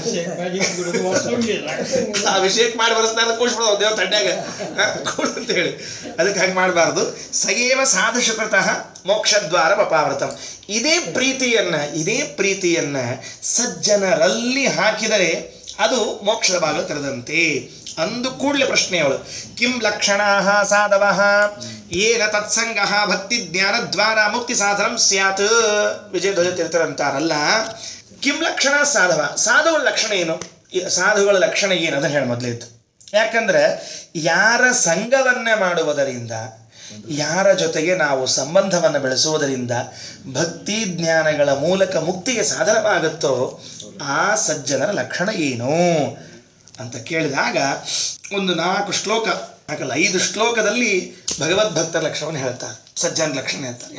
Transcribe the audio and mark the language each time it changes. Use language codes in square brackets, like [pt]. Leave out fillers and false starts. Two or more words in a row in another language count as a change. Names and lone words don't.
[kn] ಅಭಿಷೇಕ ಮಾಡಿ ಬರೆಸ್ತಾರ ಕೂಡ್ಸ್ಬಿಡೋದು ದೇವ್ರ ತಂಡ್ಯಾಗ ಕೂಡ್ ಅಂತ ಹೇಳಿ. ಅದಕ್ಕೆ ಹಾಗೆ ಮಾಡಬಾರ್ದು. [sa] ಸಯೇವ ಸಾಧುಷುಕೃತಃ ಮೋಕ್ಷದ್ವಾರ ಅಪಾವೃತಂ. [kn] ಇದೇ ಪ್ರೀತಿಯನ್ನ ಸಜ್ಜನರಲ್ಲಿ ಹಾಕಿದರೆ ಅದು ಮೋಕ್ಷದ ಬಾಗಿಲು ತೆರೆದಂತೆ. ಅಂದು ಕೂಡಲೇ ಪ್ರಶ್ನೆ ಅವಳು, [sa] ಕಿಂ ಲಕ್ಷಣಾ ಸಾಧವ ಏನ ತತ್ಸಂಗ ಭಕ್ತಿ ಜ್ಞಾನ ದ್ವಾರ ಮುಕ್ತಿ ಸಾಧನಂ ಸ್ಯಾತ್. [kn] ವಿಜಯಧ್ವಜ ತೀರ್ಥರಂತಾರಲ್ಲ, [sa] ಕಿಂ ಲಕ್ಷಣ ಸಾಧವ, [kn] ಸಾಧುಗಳ ಲಕ್ಷಣ ಏನು, ಸಾಧುಗಳ ಲಕ್ಷಣ ಏನು ಅದನ್ನು ಹೇಳಿ ಮೊದಲೇದು. ಯಾಕಂದ್ರೆ ಯಾರ ಸಂಘವನ್ನೇ ಮಾಡುವುದರಿಂದ, ಯಾರ ಜೊತೆಗೆ ನಾವು ಸಂಬಂಧವನ್ನು ಬೆಳೆಸುವುದರಿಂದ ಭಕ್ತಿ ಜ್ಞಾನಗಳ ಮೂಲಕ ಮುಕ್ತಿಗೆ ಸಾಧನವಾಗುತ್ತೋ ಆ ಸಜ್ಜನರ ಲಕ್ಷಣ ಏನು ಅಂತ ಕೇಳಿದಾಗ ಒಂದು 5 ಶ್ಲೋಕದಲ್ಲಿ ಭಗವದ್ಭಕ್ತರ ಲಕ್ಷಣವನ್ನು ಹೇಳ್ತಾರೆ, ಸಜ್ಜನರ ಲಕ್ಷಣ ಹೇಳ್ತಾರೆ.